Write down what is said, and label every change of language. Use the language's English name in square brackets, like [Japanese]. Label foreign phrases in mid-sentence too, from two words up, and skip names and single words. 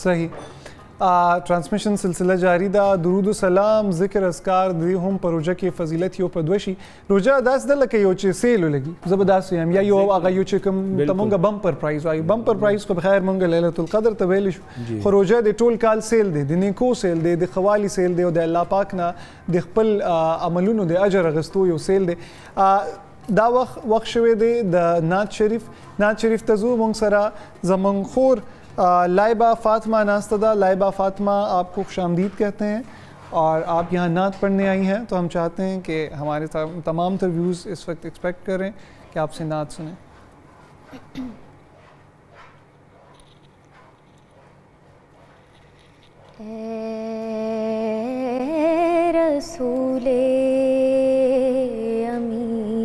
[Pashto] صحیح ټرانسمیشن سلسله جاری ده درود و سلام ذکر اذکار دی هم په روژه کې فضیلت یو په دوه شي روژه داسې ده لکه یو چې سیل ولګي زه به داسې وایم یا یو هغه یو چې کوم ته مونږ [English] bumper prize [Pashto] وایو [English] bumper prize [Pashto] خو بخیر مونږ لیلة القدر ته ویلی شو خو روژه د ټول کال سیل دی د نیکو سیل دی د ښه والي سیل دی او د الله پاک نه د خپل عملونو د اجر اخیستو یو سیل دی. دا وخت شوی دی د نعت شریف ته ځو مونږ سره زمونږ خور لائبہ فاطمہ ناستدہ [Urdu] لائبہ فاطمہ آپ کو خوش آمدید کہتے ہیں اور آپ یہاں نعت پڑھنے آئی ہیں تو ہم چاہتے ہیں کہ ہمارے تمام تر ویوز اس وقت ایکسپیکٹ کریں کہ آپ سے نعت سنیں. اے رسول امین